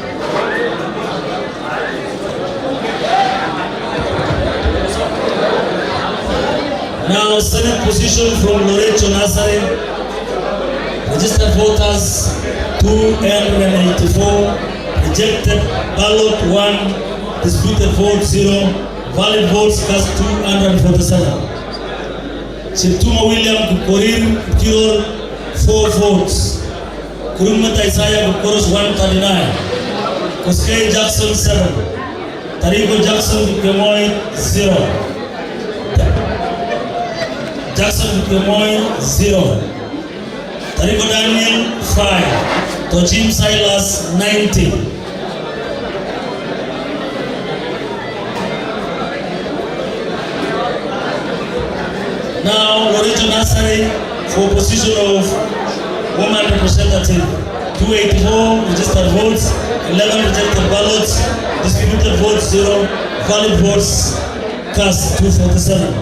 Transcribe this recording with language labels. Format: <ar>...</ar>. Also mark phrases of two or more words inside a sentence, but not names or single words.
<en>Now, Senate position from Loreto Nazare. Registered voters 284. Rejected ballot 1. Disputed vote 0. Valid votes cast 247. Cheptuma William Kukorir Kirol 4 votes. Kurumata Isaiah Kukoros 139. Koskei Jackson 7. Tarigo Jackson Kemoy 0. Jackson Kemoy 0. Tarigo Daniel 5. Tojim Silas 90. Now, Loreto Nasari for position of woman representative. 284 registered votes, 11 rejected ballots, disputed votes 0, valid votes cast 247.</en>